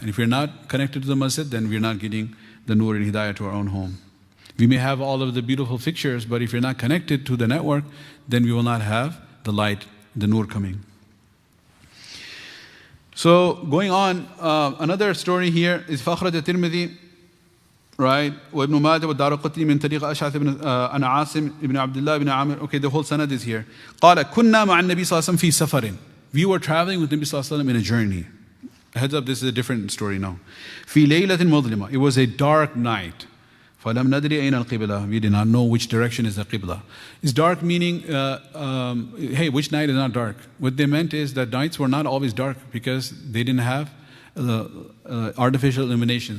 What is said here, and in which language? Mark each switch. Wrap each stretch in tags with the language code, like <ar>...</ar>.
<en>And if we're not connected to the masjid, then we're not getting the nur and hidayah to our own home. We may have all of the beautiful fixtures, but if you're not connected to the network, then we will not have the light, the nur coming. So going on, another story here is</en> <ar>فَخْرَجَ التِّرْمِذِي,</ar> <en>right?</en> <ar>وابن ماجه والدارقطني من طريق أشعث بن أنا عاصم ابن عبد الله بن عامر.</ar> <en>Okay, the whole sanad is here.</en> <ar>قال كنا مع النبي صلى الله عليه وسلم في سفر.</ar> <en>We were traveling with Nabi صلى الله عليه وسلم in a journey. Heads up, this is a different story now.</en> <ar>في ليلة مظلمة.</ar> <en>It was a dark night.</en> <ar>فلم ندري أين القبلة.</ar> <en>We did not know which direction is the Qiblah. It's dark meaning, hey, which night is not dark? What they meant is that nights were not always dark because they didn't have artificial illumination.</en>